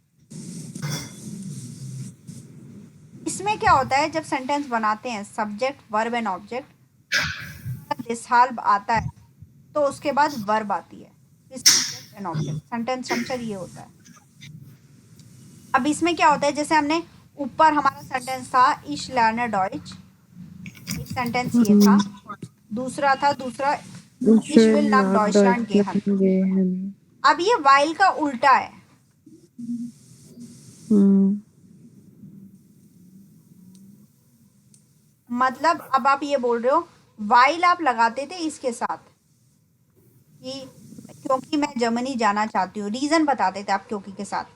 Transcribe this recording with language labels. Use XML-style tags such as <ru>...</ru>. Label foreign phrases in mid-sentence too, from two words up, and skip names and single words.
<hi>इसमें क्या होता है, जब सेंटेंस बनाते हैं</hi> <en>subject verb and object,</en> <hi>देशाल आता है तो उसके बाद वर्ब आती है, फिर</hi> <en>subject and object. sentence structure</en> <hi>ये होता है। अब इसमें क्या होता है, जैसे हमने ऊपर हमारा सेंटेंस था</hi> <de>ich lerne Deutsch,</de> <hi>एक सेंटेंस ये था, दूसरा इश</hi> <de>Schön will nach nach Deutschland gehen. Deutschland gehen.</de> <hi>अब ये वाइल का उल्टा है, hm, मतलब अब आप ये बोल रहे हो वाइल आप लगाते थे इसके साथ कि क्योंकि मैं जर्मनी जाना चाहती हूँ, रीजन बताते थे आप क्योंकि के साथ।</hi>